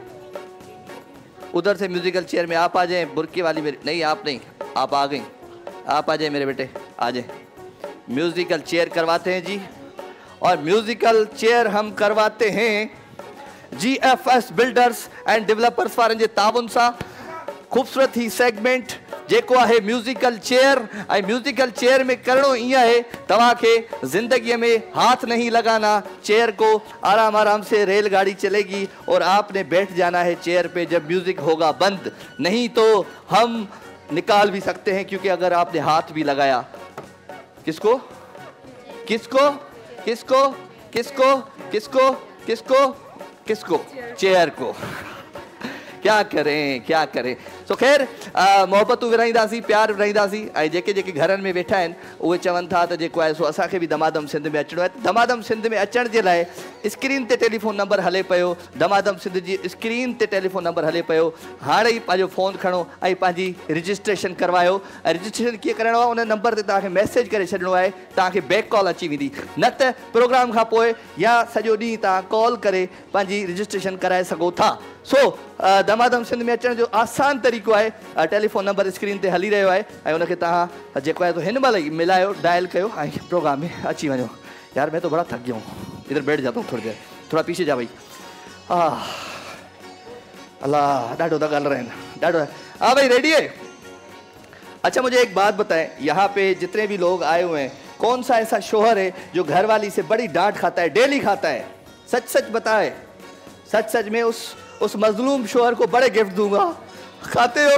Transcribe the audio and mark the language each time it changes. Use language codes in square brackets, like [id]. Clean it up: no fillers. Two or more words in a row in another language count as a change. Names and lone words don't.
[ur] ادھر سے [en] musical chair [ur] میں آپ آ جائیں. برقعے والی میری، نہیں آپ نہیں، آپ آ گئی، آپ آ جائیں میرے بیٹے، آ جائیں. [en] musical chair [ur] کرواتے ہیں جی، اور [en] musical chair [ur] ہم کرواتے ہیں GFS بلڈرز اینڈ ڈیولپرز [sd] वारनि जे ताउन सां। खूबसूरत ही सेगमेंट जेको आहे [en] musical chair, [sd] ऐं [en] musical chair [sd] में करणो ईअं आहे, तव्हांखे ज़िंदगी में [ur] ہاتھ نہیں لگانا، چیئر کو آرام آرام سے ریل گاڑی چلے گی اور آپ نے بیٹھ جانا ہے چیئر پے جب میوزک ہوگا بند. نہیں تو ہم نکال بھی سکتے ہیں، کیونکہ اگر آپ نے ہاتھ بھی لگایا، کس کو کس کو کس کو کس کو کس کو کس کو کس کو، چیئر کو. کیا کریں، کیا کریں. [sd] तो खैर मोहब्बतूं विराईंदासीं, प्यार विराईंदासीं, ऐं जेके जेके घरनि में वेठा आहिनि उहे चवनि था त जेको आहे सो असांखे बि दमादम सिंध में अचिणो आहे। दमादम सिंध में अचण जे लाइ स्क्रीन ते टेलीफोन नंबर हले पियो, दमादम सिंध जी स्क्रीन ते टेलीफोन नंबर हले पियो। हाणे ई पंहिंजो फ़ोन खणो ऐं पंहिंजी रजिस्ट्रेशन करवायो। ऐं रजिस्ट्रेशन कीअं कराइणो आहे, उन नंबर ते तव्हांखे मैसेज करे छॾिणो आहे, तव्हांखे बैक कॉल अची वेंदी। न त प्रोग्राम खां पोइ या सॼो ॾींहुं तव्हां कॉल करे पंहिंजी रजिस्ट्रेशन कराए सघो था। सो दमादम सिंध में अचण जो आसान तरीक़ो आहे, टेलीफोन नंबर स्क्रीन ते हली रहियो आहे, ऐं उनखे तव्हां जेको आहे तो हिन महिल ई मिलायो, डायल कयो ऐं प्रोग्राम में अची वञो। [ur] یار میں تو بڑا تھک گیا ہوں، ادھر بیٹھ جاتا ہوں تھوڑی دیر، تھوڑا پیچھے جا بھائی. [sd] अल्लाह, डाडो था ॻाल्हि रहन, डाडो। [ur] ہاں بھائی، ریڈی ہے? اچھا مجھے ایک بات بتائیں، یہاں پے جتنے بھی لوگ آئے ہوئے ہیں کون سا ایسا شوہر ہے جو گھر والی سے بڑی ڈانٹ کھاتا ہے، ڈیلی کھاتا ہے? سچ سچ بتائے، سچ سچ میں اس مظلوم شوہر کو بڑے گفٹ دوں گا. کھاتے ہو?